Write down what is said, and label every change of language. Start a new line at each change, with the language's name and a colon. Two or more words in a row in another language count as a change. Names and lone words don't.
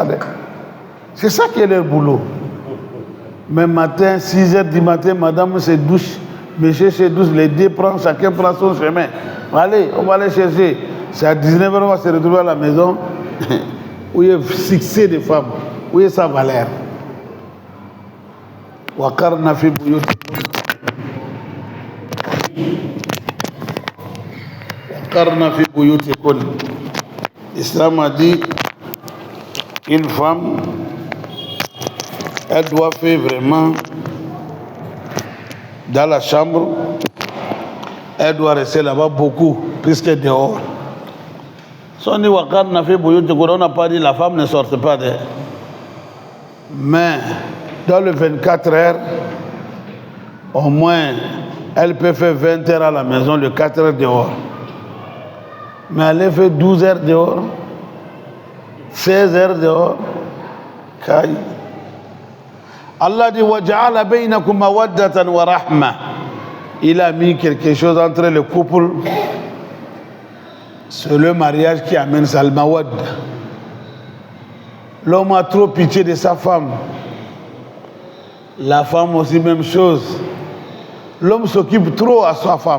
French: C'est ça qui est leur boulot. Mais matin, 6 h du matin, madame se douche, monsieur se douche, les deux prennent, chacun prend son chemin. Allez, on va aller chercher. C'est à 19 h, on va se retrouver à la maison où il y a succès des femmes. Où est sa valeur?
Arabic: وقرن في بيوتكم. وقرن في بيوتكم.
French: L'islam a dit une femme, elle doit faire vraiment dans la chambre, elle doit rester là-bas beaucoup, plus que dehors. Si on dit
Arabic: وقرن في بيوتكم,
French: on n'a pas dit la femme ne sorte pas de. Mais dans les 24 heures, au moins, elle peut faire 20 heures à la maison, le 4 heures dehors. Mais elle fait 12 heures dehors, 16 heures dehors. Allah dit
Arabic: وَجَعَلَ بَيْنَكُمْ مَوَدَّةً وَرَحْمَةً.
French: Il a mis quelque chose entre le couple. C'est le mariage qui amène ça, le mawad. L'homme a trop pitié de sa femme. La femme aussi, même chose. L'homme s'occupe trop à sa femme.